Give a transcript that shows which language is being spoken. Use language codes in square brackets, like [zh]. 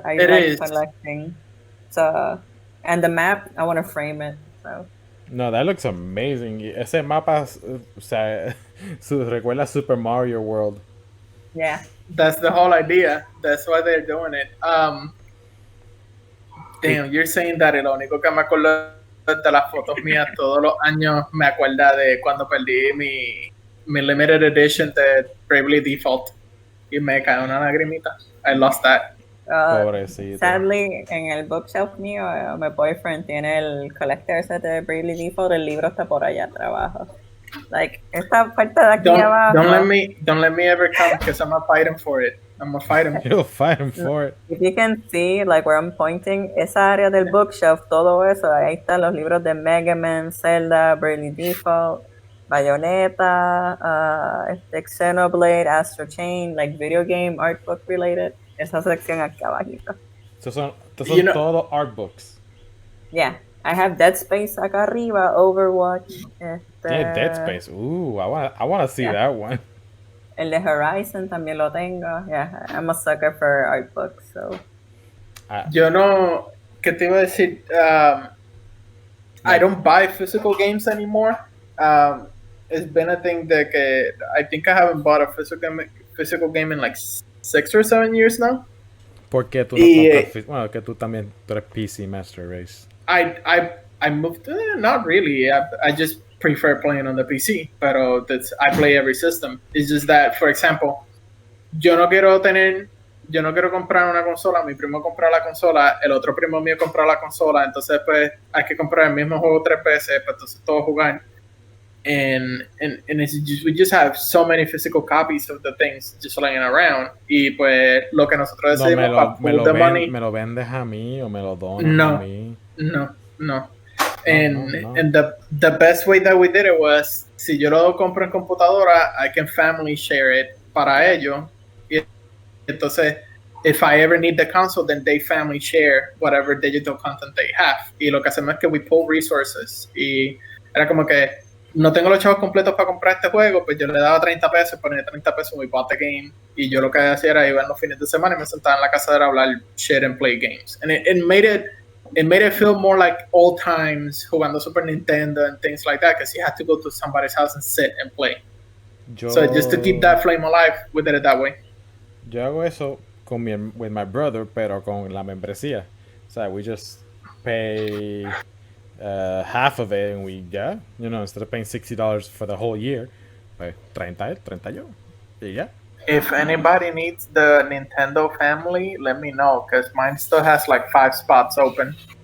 [en] I like collecting. So, and the map, I want to frame it. So. No, that looks amazing. [es] Ese mapa, o sea, recuerda Super Mario World. [en] Yeah. That's the whole idea. That's why they're doing it. Damn, you're saying that [es] lo único que me acuerdo de las fotos mías todos los años me acuerda de cuando perdí mi limited edition de Bravely Default y me cae una lagrimita. [en] I lost that. [es] Pobrecito. Sadly, en el bookshelf mío, [en] my boyfriend [es] tiene el collector set de Bravely Default, el libro está por allá abajo. Like, esta parte de aquí abajo. [en] Don't let me ever come because I'm not fighting for it. I'm gonna fight him. You'll fight him for it. If you can see, like where I'm pointing, [es] esa área del bookshelf, todo eso, ahí están los libros de [en] Mega Man, Zelda, Bravely Default, Bayonetta, Xenoblade, Astro Chain, like video game, art book related. [es] Esa sección aquí abajito. Estos son todos art books. [en] Yeah, I have Dead Space [es] acá arriba, [en] Overwatch. Yeah, Dead Space. Ooh, I wanna see that one. [es] El de Horizon también lo tengo. [en] Yeah, I'm a sucker for art books, so. [es] Yo no, ¿qué te iba a decir? [en] I don't buy physical games anymore. It's been a thing that I think I haven't bought a physical game in like 6 or 7 years now. [es] ¿Por qué tú no compras? Bueno, que tú eres PC Master Race. [en] I moved. Not really. I just prefer playing on the PC, pero I play every system. It's just that, for example, [es] yo no quiero comprar una consola, mi primo compra la consola, el otro primo mío compra la consola, entonces pues hay que comprar el mismo juego 3 veces para entonces todos jugar. [en] And we just have so many physical copies of the things just laying around. [es] Y pues lo que nosotros decimos me lo vendes a mí o me lo donas a mí. [en] No. And the best way that we did it was, [es] si yo lo compro en computadora, [en] I can family share it [es] para ellos. Y entonces, [en] if I ever need the console, then they family share whatever digital content they have. [es] Y lo que hacemos es que [en] we pull resources. [es] Y era como que no tengo los chavos completos para comprar este juego, pues yo le daba 30 pesos, ponía 30 pesos, [en] we bought the game. [es] Y yo lo que hacía era iba en los fines de semana y me sentaba en la casa de hablar [en] shit and play games. And it made it feel more like old times jugando Super Nintendo and things like that, because you had to go to somebody's house and sit and play. So just to keep that flame alive, we did it that way. [es] Yo hago eso [en] with my brother, [es] pero con la membresía. O sea, [en] we just pay half of it and instead of paying $60 for the whole year, [es] pues 30 yo. Y ya. [en] If anybody needs the Nintendo family, let me know, because mine still has like 5 spots open.